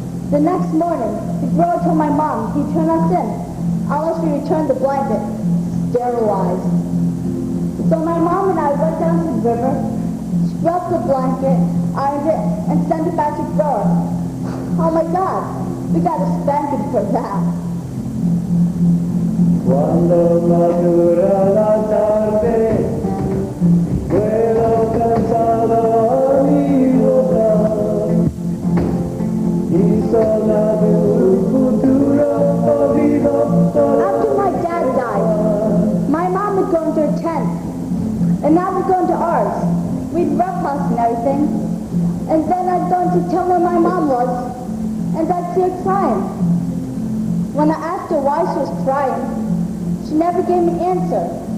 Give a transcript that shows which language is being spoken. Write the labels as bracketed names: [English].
[English] The next morning, the grower told my mom he'd turn us in unless we returned the blanket sterilized. So my mom and I went down to the river, scrubbed the blanket, ironed it, and sent it back to the grower. Oh my God, we got a spanking for that. [Spanish] Cuando madura la tarde, vuelo cansado a mi hogar, y sola de un futuro olvido. [English] After my dad died, my mom would go into her tent, and I would go into ours. We'd roughhouse and everything, and then I'd go to tell where my mom was, and I'd see her crying. When I asked her why she was crying, she never gave me an answer.